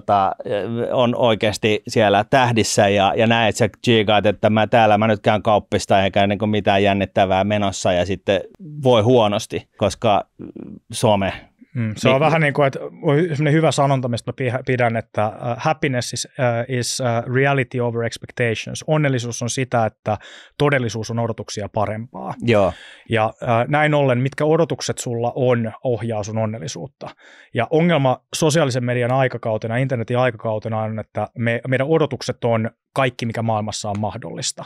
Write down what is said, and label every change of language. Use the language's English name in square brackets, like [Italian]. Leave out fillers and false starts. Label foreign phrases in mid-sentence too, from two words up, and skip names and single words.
[Finnish] on oikeasti siellä tähdissä ja näet sä tsiikaat, että täällä mä nyt käyn kauppista eikä niin kuin mitään jännittävää menossa ja sitten voi huonosti, koska some. Se on vähän niin kuin, että sellainen hyvä sanonta, mistä mä pidän, että [English] happiness is reality over expectations. [Finnish] Onnellisuus on sitä, että todellisuus on odotuksia parempaa. Joo. Ja näin ollen, mitkä odotukset sulla on, ohjaa sun onnellisuutta. Ja ongelma sosiaalisen median aikakautena, internetin aikakautena on, että meidän odotukset on kaikki, mikä maailmassa on mahdollista.